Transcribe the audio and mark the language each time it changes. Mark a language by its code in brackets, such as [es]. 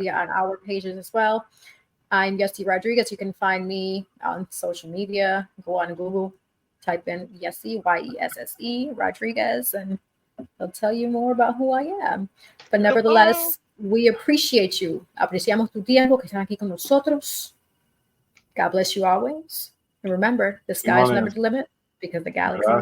[en] Yeah. Día on our pages as well. I'm Yesse Rodriguez. You can find me on social media. Go on Google, type in Yesse, Yesse Rodriguez, and they'll tell you more about who I am. But nevertheless, we appreciate you. [es] Apreciamos tu tiempo que están aquí con nosotros. [en] God bless you always. And remember, the sky is never the limit because the galaxies are